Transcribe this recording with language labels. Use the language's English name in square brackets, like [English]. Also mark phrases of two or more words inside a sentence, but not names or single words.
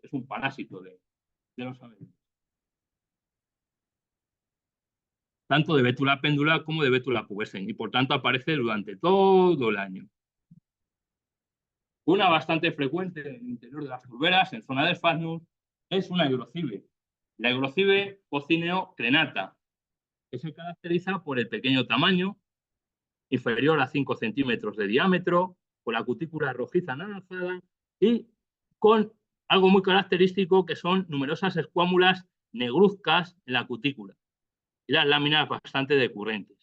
[Spanish] Es un parásito de los abedules. Tanto de Betula pendula como de Betula pubescens, y por tanto aparece durante todo el año. Una bastante frecuente en el interior de las turberas, en zona de Sphagnum, es una Eurocibe. La Eurocibe cocineo crenata, que se caracteriza por el pequeño tamaño, inferior a 5 centímetros de diámetro, con la cutícula rojiza anaranjada y con algo muy característico que son numerosas escuámulas negruzcas en la cutícula y las láminas bastante decurrentes.